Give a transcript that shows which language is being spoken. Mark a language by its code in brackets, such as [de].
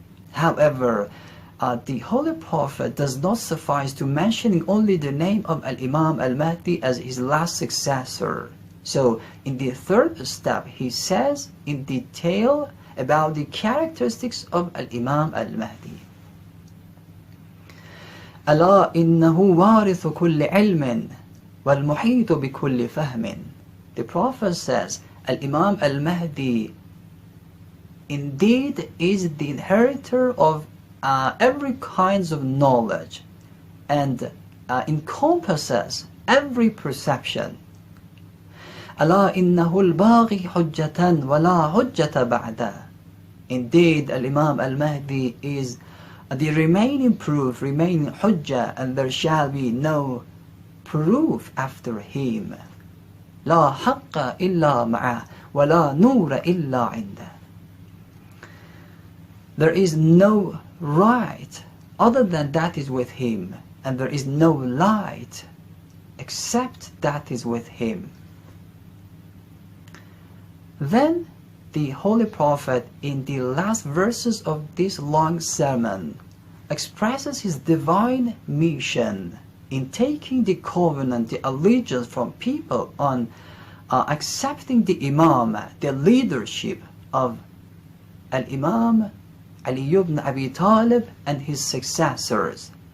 [en] However, the Holy Prophet does not suffice to mentioning only the name of Al-Imam Al-Mahdi as his last successor. So, in the third step, he says in detail about the characteristics of Al-Imam Al-Mahdi. [ar] ألا إنه وارث كل علم والمحيط بكل فهم. [en] The Prophet says, Al-Imam Al-Mahdi indeed is the inheritor of every kinds of knowledge and encompasses every perception. [ar] ألا إنه الباغي حجة ولا حجة بعده. [en] Indeed, Al-Imam Al-Mahdi is the remaining proof, remaining hujjah, and there shall be no proof after him. [ar] لا حق إلا معه ولا نور إلا عنده. [en] There is no right other than that is with him, and there is no light except that is with him. Then the Holy Prophet, in the last verses of this long sermon, expresses his divine mission in taking the covenant, the allegiance from people on accepting the Imam, the leadership of Al-Imam Ali ibn Abi Talib and his successors.